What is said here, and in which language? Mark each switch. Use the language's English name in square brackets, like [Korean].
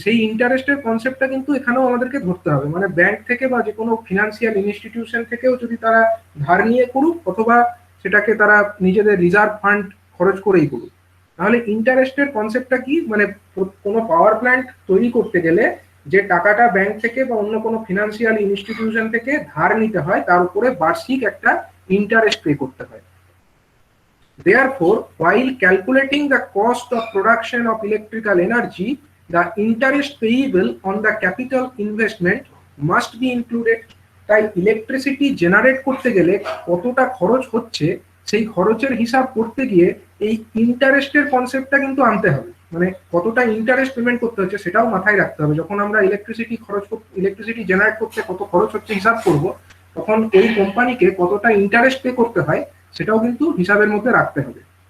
[Bangla] সেই ইন্টারেস্টের কনসেপ্টটা কিন্তু এখানেও আমাদেরকে ধরতে হবে। মানে ব্যাংক থেকে বা যে কোনো ফিনান্সিয়াল ইনস্টিটিউশন থেকেও যদি তারা ধার নিয়ে করুক, অথবা সেটাকে তারা নিজেদের রিজার্ভ ফান্ড খরচ করেই করুক, তাহলে ইন্টারেস্টের কনসেপ্টটা কি? মানে কোনো পাওয়ার প্ল্যান্ট তৈরি করতে গেলে যে টাকাটা ব্যাংক থেকে বা অন্য কোনো ফিনান্সিয়াল ইনস্টিটিউশন থেকে ধার নিতে হয়, তার উপরে বার্ষিক একটা ইন্টারেস্ট পে করতে হয়। [English] Therefore, while calculating the cost of production of electrical energy, the interest payable on the capital investment must be included. [Bangla] তাই ইলেকট্রিসিটি জেনারেট করতে গেলে কতটা খরচ হচ্ছে সেই খরচের হিসাব করতে গিয়ে এই ইন্টারেস্টের কনসেপ্টটা কিন্তু আনতে হবে। মানে কতটা ইন্টারেস্ট পেমেন্ট করতে হচ্ছে সেটাও মাথায় রাখতে হবে। যখন আমরা ইলেকট্রিসিটি জেনারেট করতে কত খরচ হচ্ছে হিসাব করব, তখন এই কোম্পানিকে কতটা ইন্টারেস্ট পে করতে হয় সেটাও কিন্তু হিসাবের মধ্যে রাখতে হবে।